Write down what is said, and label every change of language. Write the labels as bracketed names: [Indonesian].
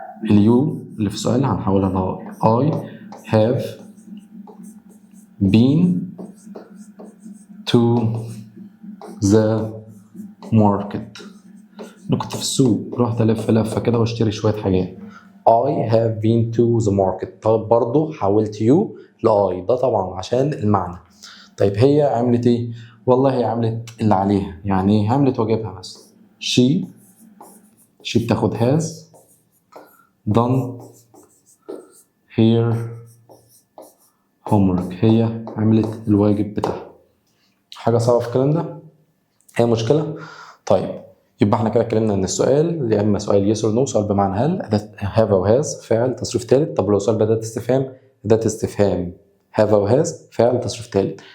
[Arabic] اليو اللي في السؤال هنحولها ل [English] I have been to the market. [Arabic] انا كنت في السوق، رحت الف لفه كده واشتري شويه حاجات. [English] I have been to the market. [Arabic] طب برضه حولت يو لاي، ده طبعا عشان المعنى. طيب هي عملت ايه؟ والله هي عملت اللي عليها، يعني ايه؟ عملت واجبها مثلا. [English] she [Arabic] بتاخد [English] has done her homework. [Arabic] هي عملت الواجب بتاعها. حاجه صعبه في الكلام ده؟ هي مشكله؟ طيب يبقى احنا كده اتكلمنا ان السؤال يا اما سؤال [English] yes or no، [Arabic] سؤال بمعنى هل، have او has فعل تصريف ثالث. طب لو سؤال بأداة استفهام، أداة استفهام have او has فعل تصريف ثالث.